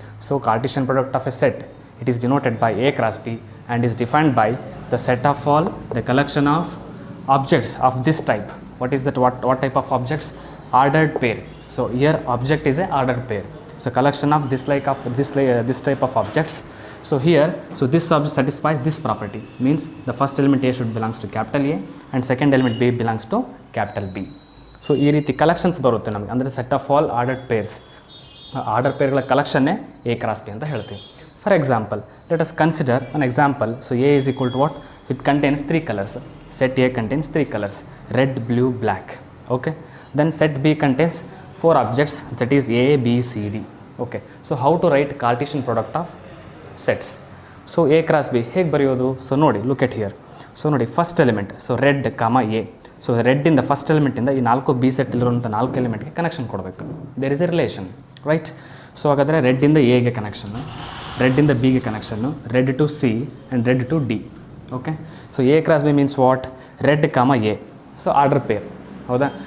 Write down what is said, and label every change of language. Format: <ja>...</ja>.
<en>So Cartesian product of a set, it is denoted by A cross B and is defined by the set of all the collection of objects of this type. What is that? What type of objects? Ordered pair. So here object is a ordered pair. So collection of this type of objects. So here, so this object satisfies this property, means the first element A should belongs to capital A and second element B belongs to capital B.</en> <kn>So ಈ ರೀತಿ collections ಬರುತ್ತೆ ನಮಗೆ, ಅಂದರೆ</kn> <en>set of all ordered pairs,</en> <kn>order ಪೇರ್ಗಳ ಕಲೆಕ್ಷನ್ನೇ A cross B ಅಂತ ಹೇಳ್ತೀವಿ.</kn> <en>For example let us consider an example. So A is equal to what? It contains three colors. Set A contains three colors, red, blue, black. Okay. Then set B contains four objects, that is A, B, C, D. Okay. So how to write Cartesian product of sets? So A cross B</en> <kn>ಹೇಗೆ ಬರೆಯೋದು? So ನೋಡಿ,</kn> <en>look at here. So ನೋಡಿ, first element, so red comma A.</en> <kn>So red ಇಂದ first ಎಲಿಮೆಂಟಿಂದ ಈ ನಾಲ್ಕು B set ಇಲ್ಲಿರುವಂಥ ನಾಲ್ಕು ಎಲಿಮೆಂಟ್ಗೆ ಕನೆಕ್ಷನ್ ಕೊಡಬೇಕು.</kn> <en>There is a relation, right?</en> <kn>So ಹಾಗಾದರೆ ರೆಡ್ಡಿಂದ ಎಗೆ ಕನೆಕ್ಷನ್ನು, ರೆಡ್ಡಿಂದ ಬಿಗೆ connection,</kn> <en>Red to C and red to D. Okay. So A cross B means what? Red comma A. So order pair, ಹೌದಾ?</en>